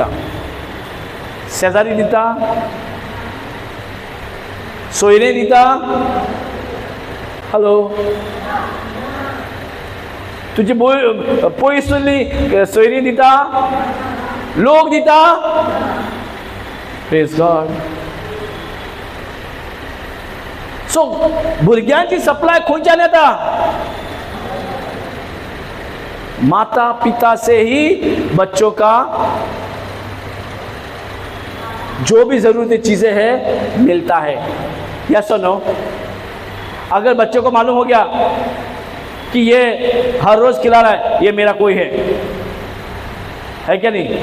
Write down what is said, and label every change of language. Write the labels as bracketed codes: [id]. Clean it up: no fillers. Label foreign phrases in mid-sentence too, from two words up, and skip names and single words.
[kok] शेजारी दिता, सोयरे दिता, हॅलो, तुजी पयसुल्ली सोयरी दिता, लोक दिता. [en] praise God. [kok] सो भुरग्यांची सप्लाय खंयच्यान येता? [hi] माता पिता से ही बच्चों का जो भी जरूरती चीजें हैं मिलता है. [en] यस और नो? [hi] अगर बच्चों को मालूम हो गया कि ये हर रोज खिला रहा है, ये मेरा कोई है क्या नहीं?